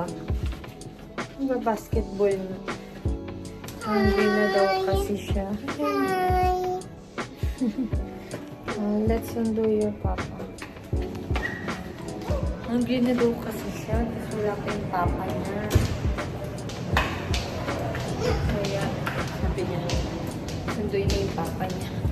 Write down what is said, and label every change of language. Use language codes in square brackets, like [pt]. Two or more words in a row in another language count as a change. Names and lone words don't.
[tl] Basketball na. Hungry na daw kasi siya. [en] Let's undo your papa. [tl] Hungry na daw kasi siya. Tapos wala pa yung papa niya. Kaya, sabi niya, sunduin na yung papa niya.